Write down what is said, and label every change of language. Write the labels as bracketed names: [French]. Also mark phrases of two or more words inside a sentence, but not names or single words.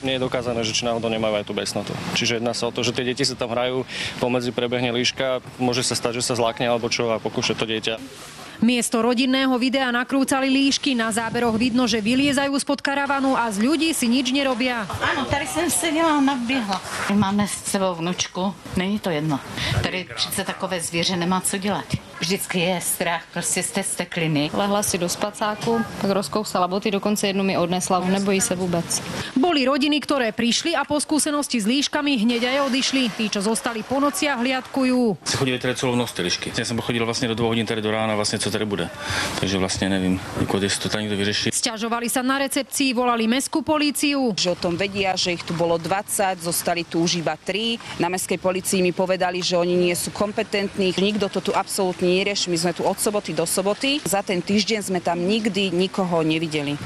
[Slovak] Nie je dokázané, že či náhodou nemajú aj tú besnotu. Čiže jedná sa o to, že tie deti sa tam hrajú, pomedzi prebehne líška, môže sa stať, že sa zlákne alebo čo a pokúša to dieťa. Miesto rodinného videa nakrúcali líšky. Na záberoch vidno, že vyliezajú spod karavanu a z ľudí si nič nerobia. [Czech] Ano, tady jsem seděla, naběhla. Máme s sebou vnučku, není to jedno. Tady přece takové zvěře nemá co dělat. Vždycky je strach prostě z té stekliny. Lehla si do spacáku, pak rozkousala boty, dokonce jednu mi odnesla, nebojí se vůbec. [Slovak] Boli rodiny, ktoré prišli a po skúsenosti s líškami hneď aj odišli. Tí, čo zostali po nociach, hliadkujú. [Czech] Chodili tady celou noc ty líšky. Já jsem chodil vlastně do 2 hodin tady do rána, vlastně co tady bude. Takže vlastně nevím, jestli to tady někdo vyřeší. [Slovak] Sťažovali sa na recepcii, volali mestskú políciu. Že o tom vedia, že ich tu bolo 20, zostali tu už iba 3. Na mestskej polícii mi povedali, že oni nie sú kompetentní. Nikto to tu absolútne nerieši. My sme tu od soboty do soboty. Za ten týždeň sme tam nikdy nikoho nevideli.